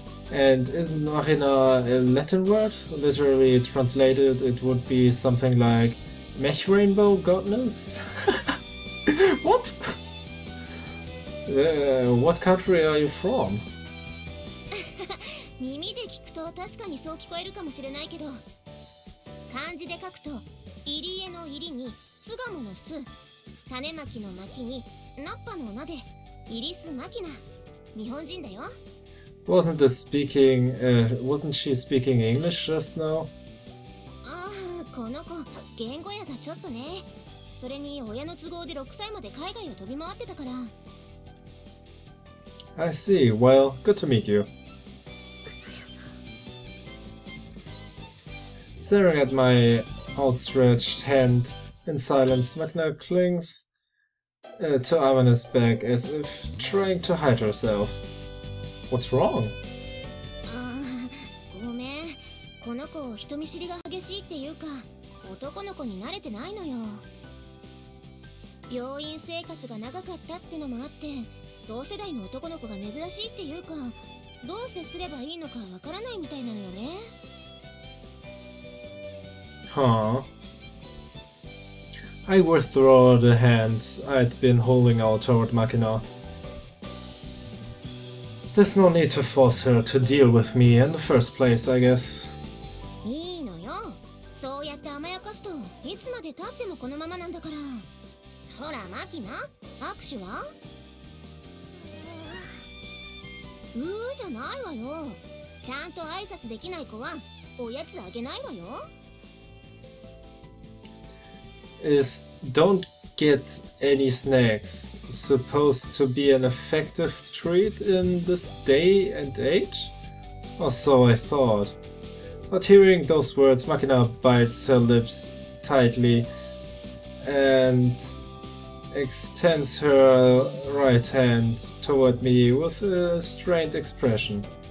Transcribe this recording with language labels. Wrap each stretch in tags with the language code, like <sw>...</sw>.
<en>And isn't Machina a Latin word? Literally translated, it would be something like Mech Rainbow Godness? What? What country are you from?</en> <ja>耳で聞くと確かにそう聞こえるかもしれないけど、漢字で書くと入江の入りに巣鴨の巣、種まきのまきにナッパの名でイリス・マキナ。日本人だよ。</ja> <en>Wasn't she speaking English just now?</en> <ja>ああ、この子言語やがちょっとね。それに親の都合で6歳まで海外を飛び回ってたから。</ja> <en>I see. Well, good to meet you. Staring at my outstretched hand in silence, Magna clings to Amana's back as if trying to hide herself. What's wrong?</en> <ja>ごめん。このの子人見知りが激しいっていうか、男の子に慣れてないのよ。病院生活が長かったってのもあって、同世代の男の子が珍しいっていうか、どう接すればいいのかわからないみたいなのよね。</ja> <en>Huh. I withdraw the hands I'd been holding out toward Machina. There's no need to force her to deal with me in the first place, I guess.</en> <ja>いいのよ。そうやって甘やかすといつまで経ってもこのままなんだから。ほらマキナ、握手は？じゃないわよ。ちゃんと挨拶できない子はおやつあげないわよ。</ja> <en>Is don't get any snacks supposed to be an effective treat in this day and age? Or so I thought. But hearing those words, Machina bites her lips tightly and extends her right hand toward me with a strained expression.</en>